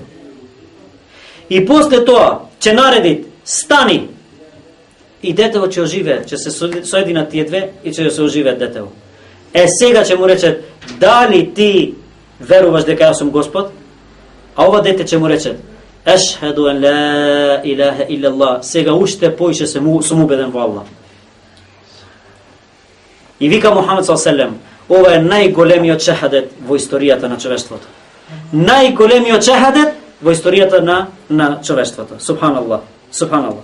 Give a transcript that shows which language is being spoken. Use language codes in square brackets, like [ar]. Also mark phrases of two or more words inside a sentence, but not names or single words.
[mk] И после тоа ќе нареди стани и детето ќе оживее, ќе се соединат тие две и ќе се оживее детето. Сега ќе му рече, дали ти веруваш дека јас сум Господ? А ова дете ќе му рече, [ar] أشهد أن لا إله إلا الله, [mk] сега уште поише сум убеден во Аллах. И вика Мухамед ﷺ, ова е најголемиот шехадет во историјата на човештвото. Најголемиот шехадет во историјата на човештвото. [ar] سبحان الله، سبحان الله.